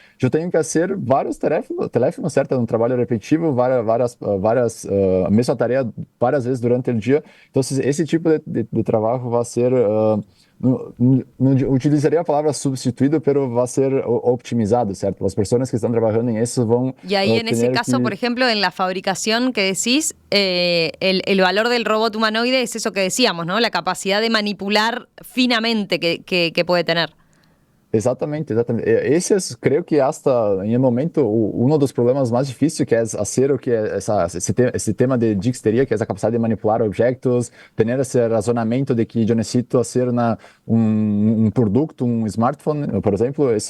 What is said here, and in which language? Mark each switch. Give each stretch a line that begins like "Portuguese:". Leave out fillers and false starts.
Portuguese: Eu tenho que fazer vários teléfonos, certo? É um trabalho repetitivo, várias a mesma tarefa várias vezes durante o dia. Então, esse tipo de trabalho vai ser não utilizaria a palavra substituído, pero vai ser optimizado, certo? As pessoas que estão trabalhando em isso vão...
Spanish: Y ahí en ese caso, por ejemplo, en la fabricación que decís, el valor del robot humanoide es eso que decíamos, ¿no? La capacidad de manipular finamente que puede tener.
Portuguese: Exatamente. Esse, creio que hasta em um momento um dos problemas mais difíceis que é fazer o que é esse tema de digesteria, que é essa capacidade de manipular objetos, ter esse razonamento de que eu necessito fazer um produto, um smartphone, por exemplo.